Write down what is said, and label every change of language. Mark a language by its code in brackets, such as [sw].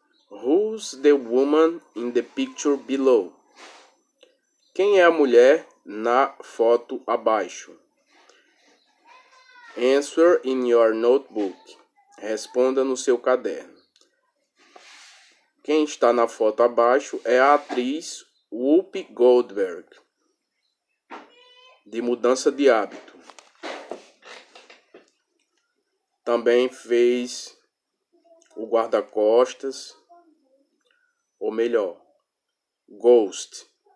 [en] Who's the woman in the picture below? [pt] Quem é a mulher na foto abaixo? [en] Answer in your notebook. [pt] Responda no seu caderno. Quem está na foto abaixo é a atriz Whoopi Goldberg, de Mudança de Hábito. Também fez o Guarda-Costas, ou melhor, Ghost.